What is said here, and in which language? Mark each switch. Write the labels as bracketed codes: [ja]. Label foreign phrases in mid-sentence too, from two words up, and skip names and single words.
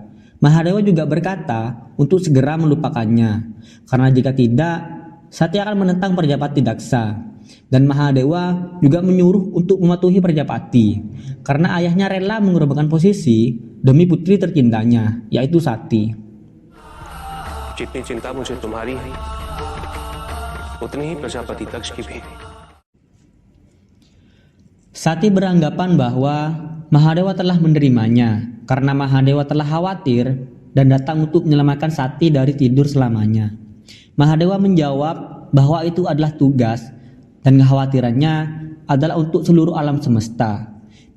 [id] Mahadewa juga berkata untuk segera melupakannya, karena jika tidak, Sati akan menentang Prajapati Daksa. Dan Mahadewa juga menyuruh untuk mematuhi Prajapati, karena ayahnya rela mengorbankan posisi demi putri tercintanya, yaitu Sati. [hi] जितनी चिंता मुझे तुम्हारी है, उतनी ही प्रजापति दक्ष की भी। [id] Sati beranggapan bahwa Mahadewa telah menerimanya, karena Mahadewa telah khawatir dan datang untuk menyelamatkan Sati dari tidur selamanya. Mahadewa menjawab bahwa itu adalah tugas dan kekhawatirannya adalah untuk seluruh alam semesta.